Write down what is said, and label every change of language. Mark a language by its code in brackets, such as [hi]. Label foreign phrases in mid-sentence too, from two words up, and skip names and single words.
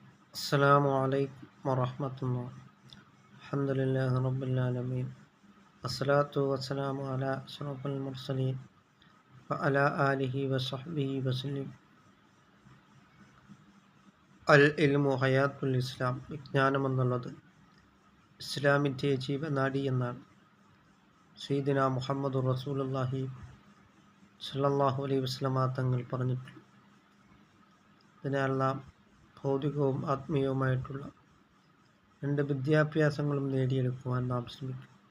[ar] السلام عليكم ورحمة الله. الحمد لله رب العالمين. الصلاة والسلام على أشرف المرسلين وعلى آله وصحبه وسلم. علم حياة الإسلام, [ml] വിജ്ഞാനം എന്നുള്ളത് ഇസ്ലാമിൻ്റെ ജീവനാഡി എന്നാണ് [ar] سيدنا محمد رسول الله صلى الله عليه وسلم [ml] തങ്ങൾ പറഞ്ഞിട്ടുള്ളത്. അതിനാൽ നാം ഭൗതികവും ആത്മീയവുമായിട്ടുള്ള രണ്ട് വിദ്യാഭ്യാസങ്ങളും നേടിയെടുക്കുവാൻ നാം ശ്രമിക്കും.